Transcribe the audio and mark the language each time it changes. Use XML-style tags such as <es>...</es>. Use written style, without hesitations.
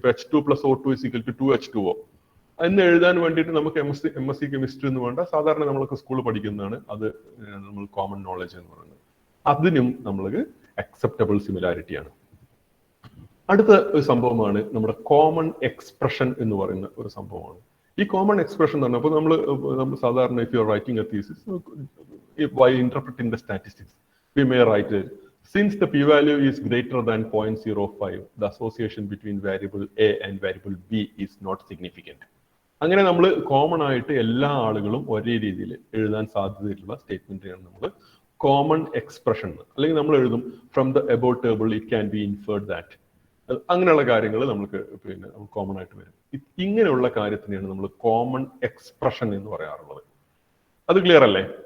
<ml>ഇപ്പൊ H2 + O2 = 2H2O എന്ന് എഴുതാൻ വേണ്ടിയിട്ട് നമുക്ക് MSc കെമിസ്ട്രി എന്ന് വേണ്ട, സാധാരണ നമ്മളൊക്കെ സ്കൂളിൽ പഠിക്കുന്നതാണ്. അത് നമ്മൾ കോമൺ നോളജ് എന്ന് പറയുന്നത്. അതിനും നമ്മൾക്ക് അക്സെപ്റ്റബിൾ സിമിലാരിറ്റിയാണ്. അടുത്ത ഒരു സംഭവമാണ് നമ്മുടെ കോമൺ എക്സ്പ്രഷൻ എന്ന് പറയുന്ന ഒരു സംഭവമാണ്. ഈ കോമൺ എക്സ്പ്രഷൻ എന്ന് പറഞ്ഞാൽ നമ്മൾ സാധാരണ</ml> <en>If you are writing a thesis by interpreting the statistics we may write it, since the p-value is greater than 0.05 the association between variable a and variable b is not significant.</en> <ml>അങ്ങനെ നമ്മൾ common ആയിട്ട് എല്ലാ ആളുകളും ഒരേ രീതിയിൽ എഴുതാൻ സാധ്യതയുള്ള സ്റ്റേറ്റ്മെന്റിനാണ് നമ്മൾ കോമൺ എക്സ്പ്രഷൻ. അല്ലെങ്കിൽ നമ്മൾ എഴുതും</ml> <en>From the above table it can be inferred that.</en> <ml>അങ്ങനെയുള്ള കാര്യങ്ങൾ നമുക്ക് പിന്നെ കോമൺ ആയിട്ട് വരും. ഇങ്ങനെയുള്ള കാര്യത്തിനെയാണ് നമ്മൾ കോമൺ എക്സ്പ്രഷൻ എന്ന് പറയാറുള്ളത്. അത് ക്ലിയർ അല്ലേ?</ml>